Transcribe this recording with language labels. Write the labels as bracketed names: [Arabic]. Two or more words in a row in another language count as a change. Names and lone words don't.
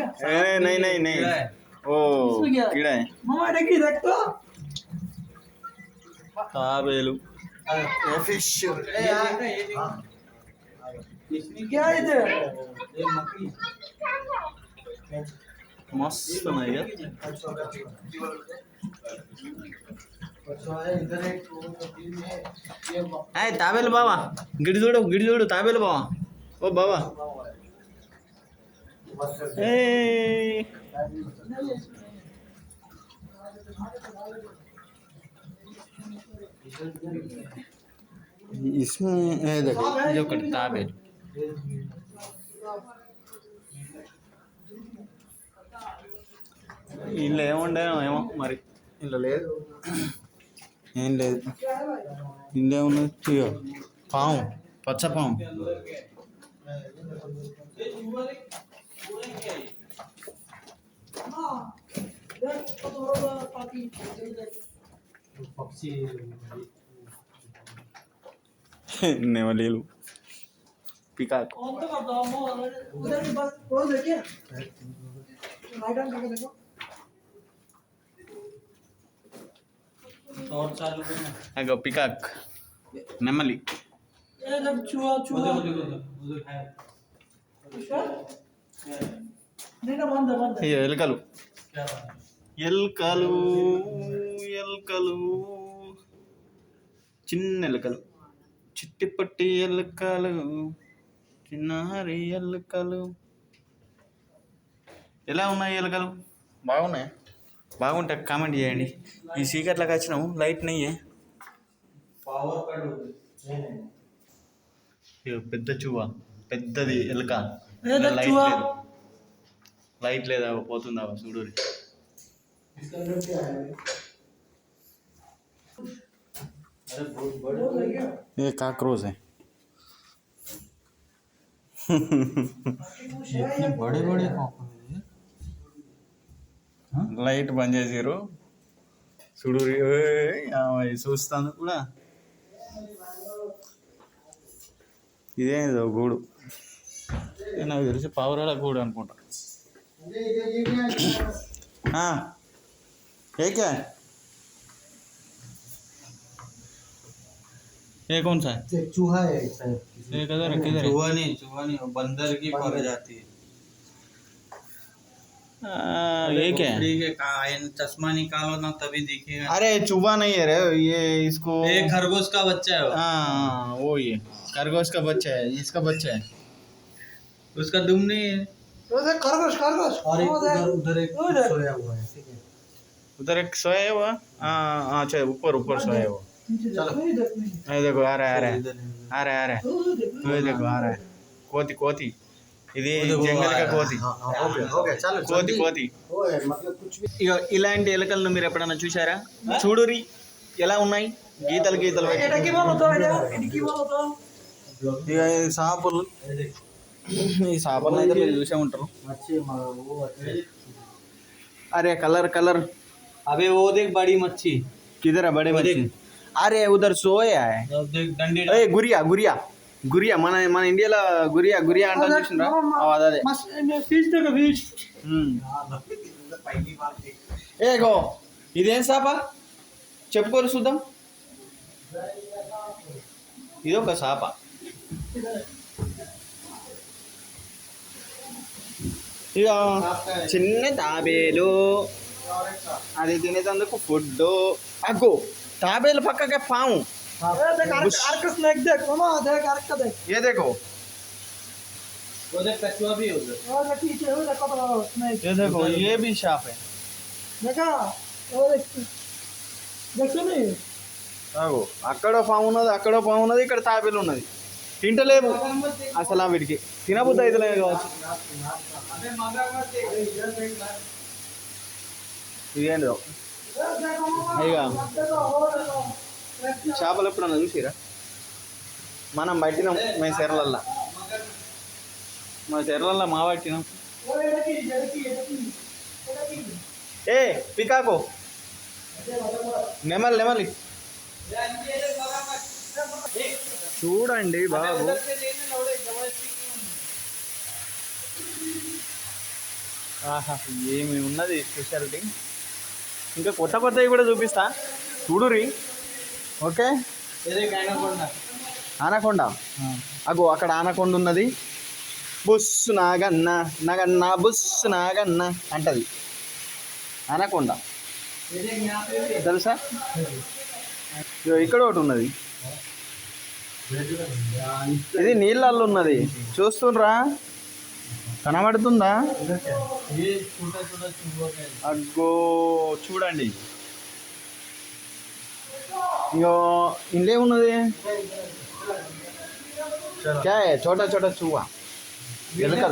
[Hindi] नहीं नहीं नहीं ओ कीड़ा है मामा देखी देख तो [Telugu] తాబేలు [Hindi] फिश क्या है इधर ये मकड़ी [Telugu] मस्त ఉన్నాయి కదా। అయ్యి తాబేలు బావా గిడి చూడు తాబేలు బావా ఓ బావా [Hindi] इसमें देखो ये [Telugu] ఒకటి తాబేలు। ఇల్లు ఏముండేమో ఏమో మరి, ఇల్లు లేదు ఏం లేదు। ఇల్లు ఏమున్నది ఇగో పాము, పచ్చ పాము। నెమలీలు పికాక్ [Hindi] उधर की बात क्लोज है क्या [English] right hand [Hindi] करके देखो और चालू करना [Telugu] అగో పికాక్ నెమలి। [Hindi] ये जब चूहा चूहा उधर है इसका नहीं ना बंद है बंद है [Telugu] ఇయ్యో ఎలుకలు [Hindi] क्या बात है [Telugu] ఎలుకలు ఎలుకలు చిన్న ఎలుకలు చిట్టిపట్టి ఎలుకలు చిన్నారి ఎలుకలు ఎలా ఉన్నాయి ఎలుకలు బాగున్నాయి బాగుంటే కామెంట్ చేయండి ఈ చీకట్లోకి వచ్చినాము లైట్ నెయ్యి [Hindi] पावर कट हो गई [Telugu] పెద్ద చువ్వ పెద్దది ఎలుక ఏదో లైట్ చువ్వ. లేదు లైట్ లేదా పోతుందా చూడు [Hindi] इसका अंदर क्या है अरे बहुत बड़े हो गया ये काकरोच है इतने बड़े बड़े [Telugu] లైట్ బంద్ చేసారు చూడు చూస్తాను కూడా ఇదేదో గూడు నాకు తెలిసి పావురాల గూడు అనుకుంటా [Hindi] ए क्या ये कौन सा है चूहा है ये किधर है किधर है चूहा नहीं वो बंदर की प्रजाति है ये क्या है खोपड़ी के चश्मा निकालो ना तभी दिखेगा अरे चूहा नहीं है रे ये इसको एक खरगोश का बच्चा है वो। हाँ वो ये खरगोश का बच्चा है इसका बच्चा है उसका दुम नहीं है उधर खरगोश खरगोश और एक उधर उधर एक उधर। सोया हुआ है ठीक है उधर एक सोया है वो हाँ हाँ अच्छा ऊपर ऊपर सोया है वो नीचे चलो। नहीं देख नहीं ये देखो आ रहा है आ रहा है इधर नहीं, आ रहा है आ रहा है उधर देख ये देखो आ रहा है [Telugu] కోతి కోతి ఇది [Hindi] उधर वो జంగల్ आ కా रहा है। [Telugu] కోతి [Hindi] हाँ, हाँ, हो गया चलो [Telugu] కోతి కోతి [Hindi] वो है मतलब कुछ भी [Telugu] ఇక ఇలాంటి ఎలుకలను మీరు ఎప్పుడైనా చూసారా చూడురి ఎలా ఉన్నాయి గీతలు గీతలు పెట్టి. [Bangla] এটা কি বলো তো এটা কি বলো তো [Telugu] ఇక ఈ సాపులు ఈ సాపులను అయితే మీరు చూసే ఉంటారు [Hindi] अच्छे वो अच्छे अरे [English] colour colour [Hindi] अबे वो देख बड़ी मच्छी किधर है बड़े वो बच्चे देख। अरे उधर सोया है अब देख डंडी ए गुरिया गुरिया [Telugu] గురియా మన మన ఇండియాలో గురియా గురియా అంటారు చూసినరా అదే मस ఫిష్ దగ్గర ఫిష్ [Hindi] पहली बार देख [Telugu] ఏగో ఇదేం సాప చెప్పుకోరు చూద్దాం ఇదొక సాప ఇక చిన్న తాబేలు అది తినేటందుకు ఫుడ్ అగ్గో తాబేలు పక్కకే పాము [Hindi] देख अर्क स्नेक देख मामा देख अर्क देख ये देखो वो देख कछुआ भी है उधर और पीछे वो देखो तो स्नेक ये देखो ये भी सांप है देखा वो देख देखो नहीं [Telugu] అగో అక్కడ పాము ఉన్నది అక్కడ పాము ఉన్నది ఇక్కడ తాబేలు ఉన్నది తింటలేవు అసలు ఆ వీడికి తినబుద్ధి అయితే లేదు కావచ్చు [Hindi] अबे मगरमच्छ देख इधर देख [Telugu] ఇదేంటో [Hindi] देखो मामा [Telugu] అయ్యా [Hindi] देखो वो देखो [Telugu] చేపలు ఎప్పుడన్నా చూసిరా మనం పట్టినాం మేము చెర్లల్లో మా చెర్లల్లో మా పట్టినాం [Hindi] वो देखी [Telugu] ఏ పికాకో నెమలి నెమలి చూడండి బాబు ఆహా ఏమి ఉన్నది స్పెషాలిటీ ఇంకా కొత్త కొత్తవి కూడా చూపిస్తా చూడురి ఓకే [Hindi] ये देख एनाकोंडा [Telugu] ఆనకొండ అగో అక్కడ ఆనకొండ ఉన్నది బుస్సు నాగన్న నగన్న బుస్సు నాగన్న అంటది ఆనకొండ [Hindi] ये देख यहाँ पे भी [Telugu] తెలుసా ఇగో ఇక్కడ ఒకటి ఉన్నది ఇది నీళ్ళల్లో ఉన్నది చూస్తుండ్రా కనబడుతుందా [Hindi] ये छोटा छोटा चूहा है [Telugu] అగ్గో చూడండి ఇగో ఇంట్లో ఏమున్నది [Hindi] क्या है छोटा छोटा चूहा [Telugu] ఎలుకలు